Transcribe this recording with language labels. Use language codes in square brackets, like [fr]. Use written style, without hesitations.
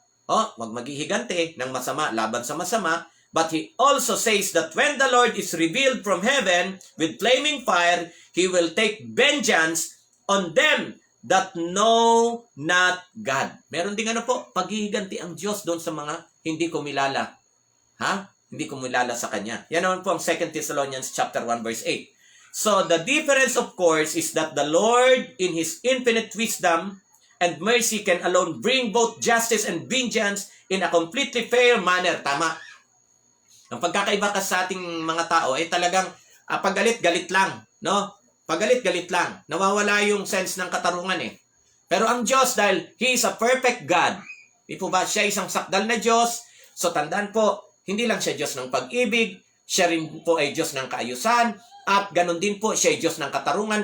[tl] Wag maghihigante ng masama laban sa masama. [en] But he also says that when the Lord is revealed from heaven with flaming fire, he will take vengeance on them that know not God. [tl] Meron ding paghihiganti ang Diyos doon sa mga hindi kumilala. Hindi kumilala sa Kanya. Yan naman po ang 2 Thessalonians chapter 1 verse 8. [en] So the difference of course is that the Lord in His infinite wisdom and mercy can alone bring both justice and vengeance in a completely fair manner. [tl] Tama. Ang pagkakaiba ka sa ating mga tao ay talagang pagalit-galit lang, no? Pagalit-galit lang. Nawawala yung sense ng katarungan eh. Pero ang Diyos, dahil [en] He is a perfect God, [tl] di po ba? Siya isang sakdal na Diyos. So tandaan po, hindi lang siya Diyos ng pag-ibig, siya rin po ay Diyos ng kaayusan, at ganun din po siya ay Diyos ng katarungan.